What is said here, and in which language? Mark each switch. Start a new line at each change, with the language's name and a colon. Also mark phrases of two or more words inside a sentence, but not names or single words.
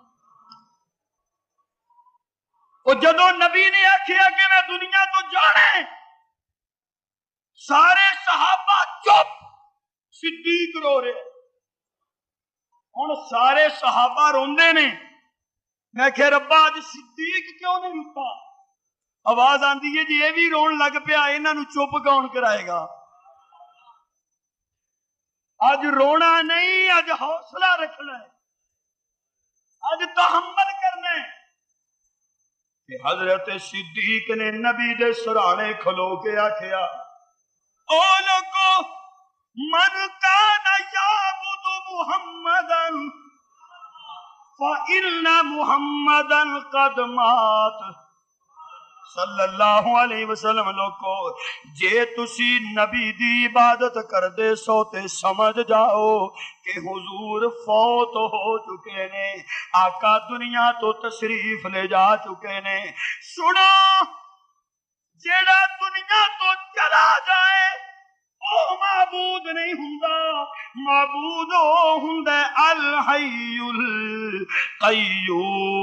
Punjabi: وہ جدو نبی نے آکھیا کہ میں دنیا تو جانا ہے، سارے صحابہ چپ، صدیق رو رہے۔ ہن سارے صحابہ روندے نے، میں کہ ربا اج صدیق کیوں نہیں رکا؟ آواز آندی ہے جی یہ بھی رون لگ پیا، انہاں نو چپ کون کرائے گا؟ اج رونا نہیں، اج حوصلہ رکھنا ہے، اج تحمل کرنا ہے۔ کہ حضرت صدیق نے نبی دے سرانے کھلو کے آکھیا، او لوگو
Arabic: من کان یعبد محمدا فإن محمدا قد مات۔ صلی اللہ علیہ وسلم
Punjabi: لوگو جے تسی نبی دی عبادت کر دے سو تے سمجھ جاؤ کہ حضور فوت ہو چکے نے، آقا دنیا تو تشریف لے جا چکے نے۔ سنو، جیڑا دنیا تو چلا جائے او معبود نہیں ہوندا، معبود او ہوندا
Arabic: الحی القیوم۔